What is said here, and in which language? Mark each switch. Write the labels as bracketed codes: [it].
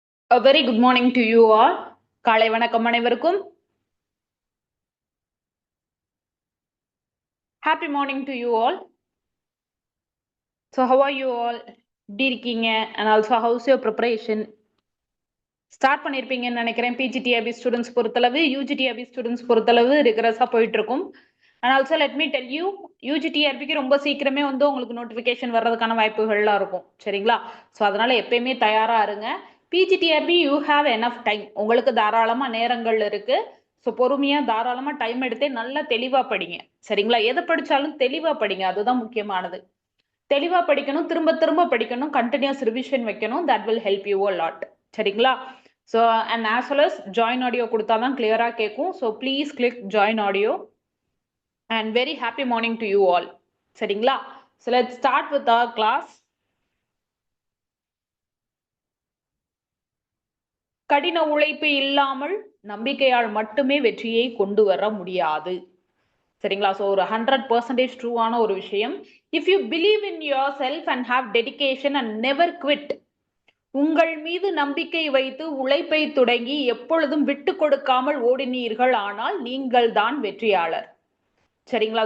[en] A very good morning to you all. [ta] காலை வணக்கம் அனைவருக்கும். [en] Happy morning to you all. So how are you all? [ta] எப்படி இருக்கீங்க? [en] And also how's your preparation? [ta] Start பண்ணிருப்பீங்கன்னு நினைக்கிறேன். PGTIB students பொறுத்தளவு, UGTIB students பொறுத்தளவு ரிகரஸா போயிட்டு இருக்கும். [en] And also let me tell you, [ta] UGTRBக்கு ரொம்ப சீக்கிரமே வந்து உங்களுக்கு நோட்டிபிகேஷன் வர்றதுக்கான வாய்ப்புகள்லாம் இருக்கும். சரிங்களா? ஸோ அதனால எப்பயுமே தயாரா இருங்க. [en] PGTRB you have enough time. [ta] உங்களுக்கு தாராளமா நேரங்கள் இருக்கு. ஸோ பொறுமையா தாராளமா டைம் எடுத்தே நல்லா தெளிவா படிங்க. சரிங்களா? எதை படிச்சாலும் தெளிவா படிங்க. அதுதான் முக்கியமானது. தெளிவா படிக்கணும், திரும்ப திரும்ப படிக்கணும், கண்டினியூஸ் ரிவிஷன் வைக்கணும். [en] That will help you a lot. சரிங்களா? So and as well as join audio [ta] கொடுத்தாதான் கிளியரா கேட்கும். [en] So please click join audio. And very happy morning to you all. சரிங்களா? So let's start with our class. [ta] கடின உழைப்பு இல்லாமல் நம்பிக்கையால் மட்டுமே வெற்றியை கொண்டு வர முடியாது. சரிங்களா? ஸோ ஒரு 100% ட்ரூவான ஒரு விஷயம். [en] if you believe in yourself and have dedication and never quit, [ta] உங்கள் மீது நம்பிக்கை வைத்து உழைப்பை தொடங்கி எப்பொழுதும் விட்டு கொடுக்காமல் ஓடினீர்கள், ஆனால் நீங்கள் தான் வெற்றியாளர். சரிங்களா?